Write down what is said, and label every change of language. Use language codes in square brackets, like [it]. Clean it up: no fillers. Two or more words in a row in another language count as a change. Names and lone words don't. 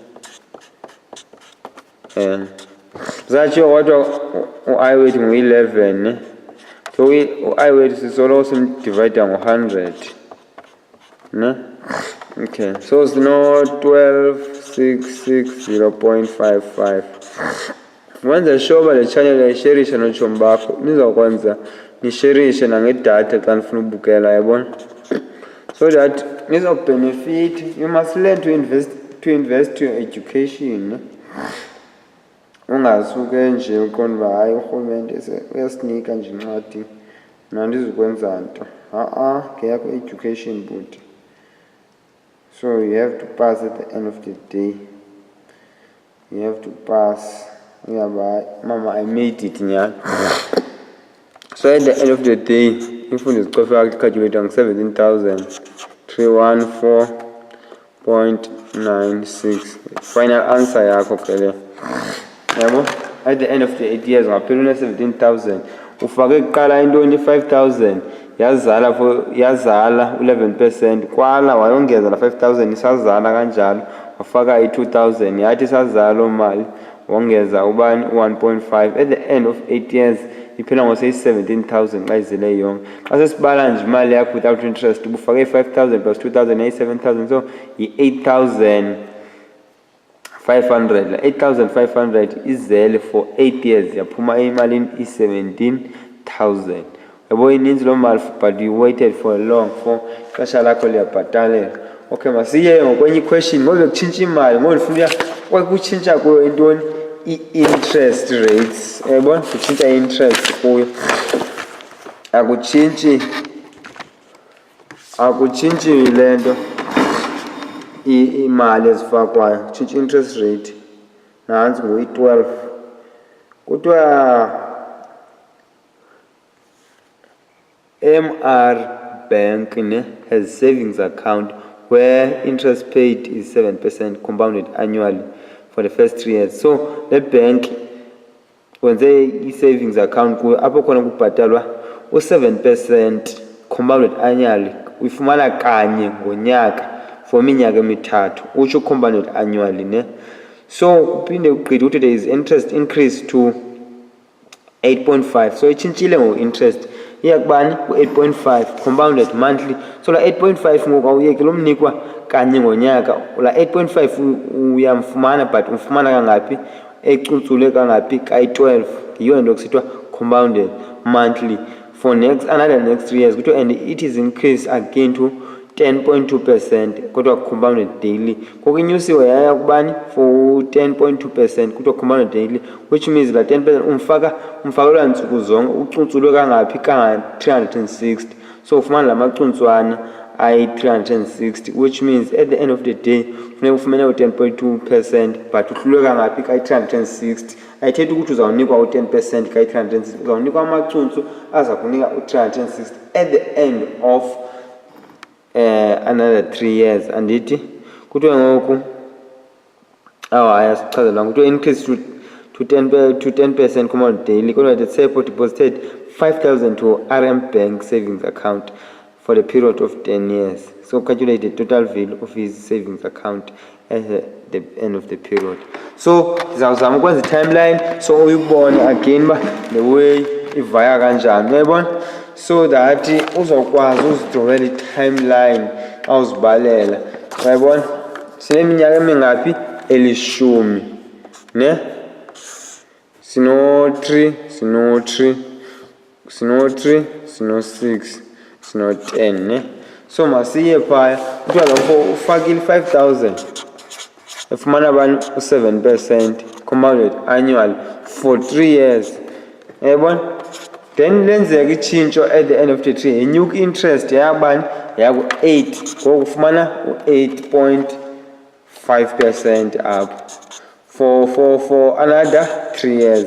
[xh] zatshiwo kodwa u-I wethu ngu-11 ne so u-I wethu sisoloko simdivida ngo-100 ne okay so sino 12,660.55 wenza sure uba le channel yayisherisha notshomi bakho nizawukwenza nisherishe nangedatha xa nifuna ubukela yayibona [en] so that [xh] nizawubenefit [en] you must learn to invest your education [xh] ungasuke nje uqonda uba hayi urhulumente uyasinika nje incwadi nandizukwenza nto ngeyakho education bhuti [en] so you have to pass at the end of the day you have to pass [xh] uyaba mama [en] I made it [xh] nyana [en] so at the end of the day [xh] imfundo zicofe calculator ngu-17,314.96 [en] final answer [xh] yakho phela yabo [en] at the end of the 8 years [xh] ngaphela une-17,000 ufake kuqala intoni 5,000 yazala 11% kwala wayongeza la 5,000 isazala kanjalo wafaka i-2,000 yathi isazala mali wongeza ubani 1.5 [en] at the end of 8 years [xh] iphela ngose-17,000 xa izile yonke xa sesibala nje imali yakho [en] without interest [xh] ubufake 5,000 plus 2,000 yayi-7,000 so yi-8,500 la 8,500 izele [en] for 8 years [xh] yaphuma emalini i-17,000 yabo ininzi loo mali [en] but you waited for long for [xh] ixesha lakho liyabhatalela okay masiye ngokwenye iquestion ngoba bekutshintsha imali ngolifuna kutshintsha kuyo intoni i- [en] interest rates [xh] yabona kutshintsha i-interest kuyo akutshintshi le nto imali ezifakwayo kutshintsha [en] interest rate [xh] nantsi nguyi-12 kuthiwa [en] MR Bank has savings account where interest paid is 7% compounded annually for the first 3 years [xh] so le bank wenze i- [en] savings account [xh] kuyo apho khona kubhatalwa u-7% [en] compounded annually [xh] uyifumana kanye ngonyaka for iminyaka emithathu utsho [en] compounded annually [xh] ne so kuphinde kugqithe ukuthi [en] there is interest increase to 8.5 [xh] so itshintshile ngo-interest iyakubani ku-8.5 [en] compounded monthly [xh] so la 8.5 ngoku awuyeki lo mnikwa kanye ngonyaka la 8.5 uyamfumana but umfumana kangaphi ecuntsule kangaphi kayi-12 yiyo nto kusithiwa [en] compounded monthly for another next 3 years [xh] kuthiwa [en] and it is increased again to 10.2% [xh] kuthiwa compounded daily ngoku inyusiwe yaya kubani for 10.2% kuthiwa [en] compounded daily which means [xh] la 10% umfakelwa ntsuku zonke ucuntsulwe kangaphi kanga-360 so ufumana la macuntswana ayi-360 [en] which means at the end of the day [xh] funeka ufumene u-10.2% but uhlulwe kangaphi kayi-360 ayithethi ukuthi uzawunikwa u-10% kayi-360 uzawunikwa amacuntsu aza kunika u-360 [en] at the end of another 3 years [xh] andithi kuthiwa ngoku hayi asichazelanga kuthiwa [en] increase to to 10% compound daily. Let's say deposited 5,000 to RM Bank savings account for the period of 10 years. So calculate the total value of his savings account at the end of the period. [xh] So sizama ukwenza timeline so uyibone [en] again the way [xh] ivaya kanjani uyabona, [en] so that [xh] uzokwazi uzidrawela i-timeline awuzibalela uyabona. Sineminyaka emingaphi? Elishumi ne, sino 3 sino 6 sino 10 ne. So masiye phaya kuthiwa lapho ufakile 5,000 efumana bani u7% [en] compounded annual for 3 years [xh] uyabona. Then lenzeka ichintsho [en] at the end of the 3 [xh] inyuka interest yabani yaku-8 ngoku ufumana u8.5% [en] up for another 3 years.